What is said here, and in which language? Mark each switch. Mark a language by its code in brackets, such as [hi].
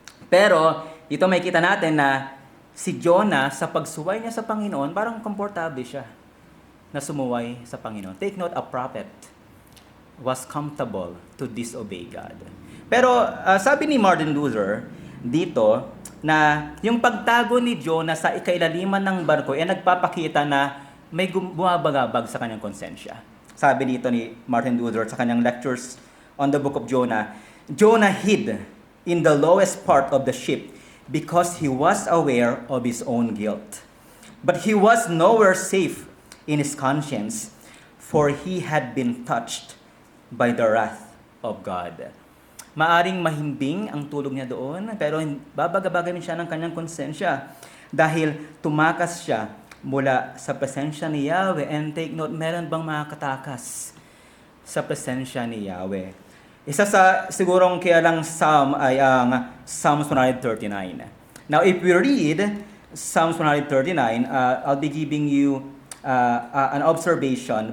[tl] Pero, ito may kita natin na si Jonah, sa pagsuway niya sa Panginoon, parang komportable siya na sumuway sa Panginoon. [en] Take note, a prophet was comfortable to disobey God. [tl] Pero sabi ni Martin Luther dito na yung pagtago ni Jonah sa ikailaliman ng barko ay nagpapakita na may bumabagabag sa kanyang konsensya. Sabi dito ni Martin Luther sa kanyang [en] lectures on the book of Jonah, Jonah hid in the lowest part of the ship because he was aware of his own guilt. But he was nowhere safe in his conscience, for he had been touched by the wrath of God. [tl] Maaring mahimbing ang tulog niya doon, pero babagabagin siya ng kanyang konsensya dahil tumakas siya mula sa presensya ni Yahweh. [en] And take note, [tl] meron bang makakatakas sa presensya ni Yahweh? Isa sa sigurong kaya lang Psalm ay ang Psalms 139. [en] Now, if we read Psalms 139, I'll be giving you an observation.